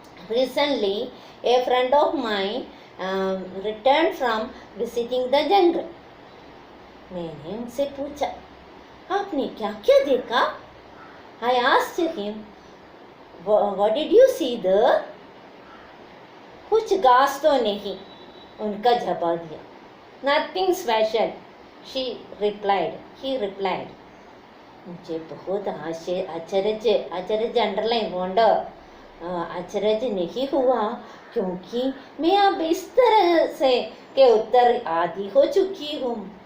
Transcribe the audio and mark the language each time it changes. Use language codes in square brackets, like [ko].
[en] Recently, a friend of mine returned from visiting the jungle. [hi] मैंने उनसे पूछा, आपने क्या क्या देखा? [en] I asked him, what did you see there? [hi] कुछ घास तो नहीं, उनका जवाब दिया. [en] Nothing special, she replied. He replied. [hi] मुझे बहुत आश्चर्य [en] underline wonder [hi] आश्चर्य नहीं हुआ, क्योंकि मैं अब इस तरह से के उत्तर आदि हो चुकी हूँ.